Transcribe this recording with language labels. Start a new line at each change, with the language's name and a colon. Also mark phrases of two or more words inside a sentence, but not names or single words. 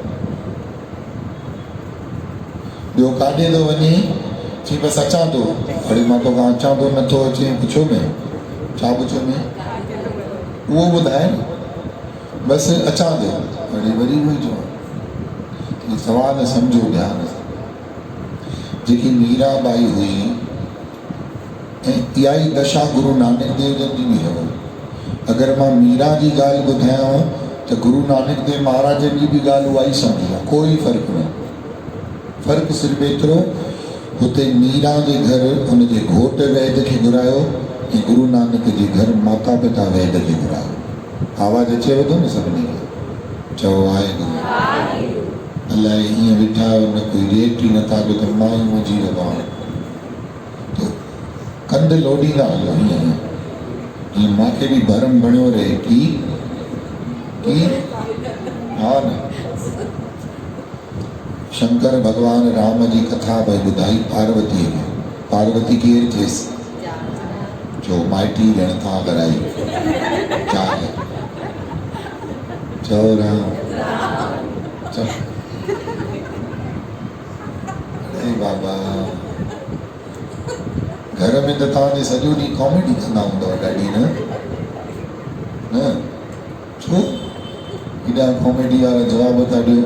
Sindhi: ॿियो काॾे थो वञे, चई बसि अचां थो, अड़े मां तोखां अचां थो नथो अचे, पुछो में छा पुछो में, उहो ॿुधाए बसि अचां थो, अड़े वरी उहो ई चवां। सवाल सम्झो ध्यान सां। जेकी मीराबाई हुई ऐं इहा ई दशा गुरु नानक देव जन जी बि हुई। अगरि मां मीरा जी ॻाल्हि ॿुधायांव त गुरु नानक देव महाराज जी बि ॻाल्हि उहा ई सम्झो, कोई फ़र्क़ु न। फ़र्क़ु सिर्फ़ु एतिरो, हुते मीरा जे घर हुनजे घोट वैद खे घुरायो ऐं गुरु नानक जे घर माता पिता वैद खे घुरायो। आवाज़ अचेव थो न सभिनी खे, चओ वाहेगुरु। अलाए हीअं वेठा न कोई रेट ई नथा कयो त मां ई मुंहिंजी रवां तो कंध लोॾींदा हलो हीअं हीअं मूंखे बि भरम बणियो रहे की हा न। शंकर भगवान राम जी कथा भई ॿुधाई पार्वतीअ खे। पार्वती केरु थिएसि, जो माइटी ॼण था कराई चाल, चओ राम चओ। अरे बाबा, घर में त तव्हांजे सॼो ॾींहुं कॉमेडी कंदा हूंदव ॾाढी न छो हेॾा कॉमेडी वारा जवाब था ॾियो।